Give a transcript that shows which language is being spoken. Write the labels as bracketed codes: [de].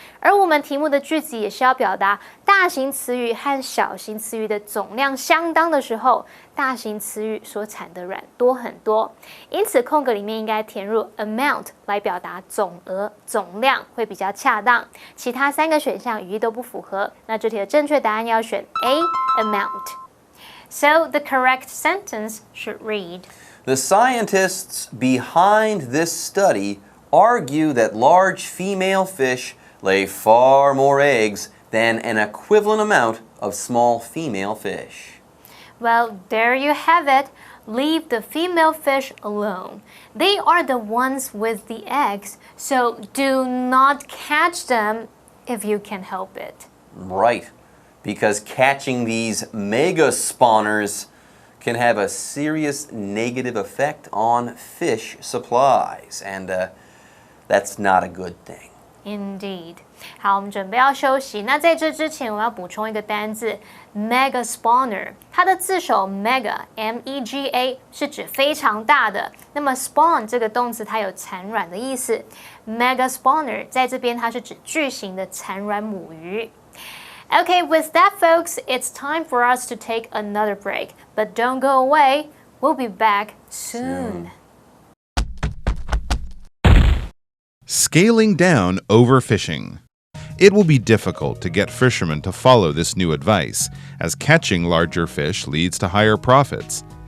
[zh] 而我们题目的句子也是要表达大型雌鱼和小型雌鱼的总量相当的时候，大型雌鱼所产的卵多很多。因此空格里面应该填入 amount 来表达总额、总量会比较恰当。其他3个选项语义都不符合，那这题的正确答案要选 A amount。 [en] So the correct sentence should read The scientists behind this study argue that large female fish lay far more eggs than an equivalent amount of small female fish. Well, there you have it. Leave the female fish alone. They are the ones with the eggs, so do not catch them if you can help it. Right, because catching these mega spawners can have a serious negative effect on fish supplies. And that's not a good thing. Indeed. [zh] 好，我们准备要休息。那在这之前，我要补充一个单字 mega spawner。它的字首 mega M-E-G-A 是指非常大的。那么 spawn 这个动词它有产卵的意思。mega spawner 在这边它是指巨型的产卵母鱼。 [en] Okay, with that, folks, it's time for us to take another break. But don't go away. We'll be back soon. Scaling down overfishing. It will be difficult to get fishermen to follow this new advice, as catching larger fish leads to higher profits.